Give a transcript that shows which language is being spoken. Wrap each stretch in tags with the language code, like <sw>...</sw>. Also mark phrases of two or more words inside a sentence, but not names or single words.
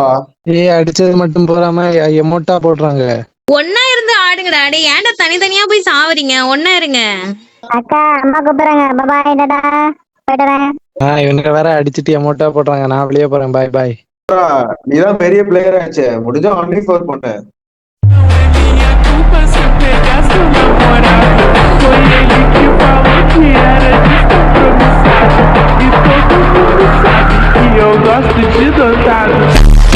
<ta>அடிச்சது மட்டும் போறாம எமோட்டா போடுறாங்க. ஒன்னா இருந்து ஆடுங்கடா. டே ஏன்டா தனித்தனியா போய் சாவறீங்க? ஒன்னா இருங்க. அக்கா அம்மா கூப்பிடுறாங்க,</ta> <en>bye tata,</en> <ta>போயிட்டுறேன். இவனுக்கு வேற அடிச்சுட்டு எமோட்டா போடுறாங்க. நான் வெளியே போறேன்,</ta> <en>bye bye.</en> <ta>நீதான் பெரிய பிளேயர் ஆச்சு, முடிஞ்சா ஒன்லி 4 பண்ணு.</ta> <pt>Foi ele que falou que era descompromissado. E todo mundo sabe que eu gosto de dotado.</pt>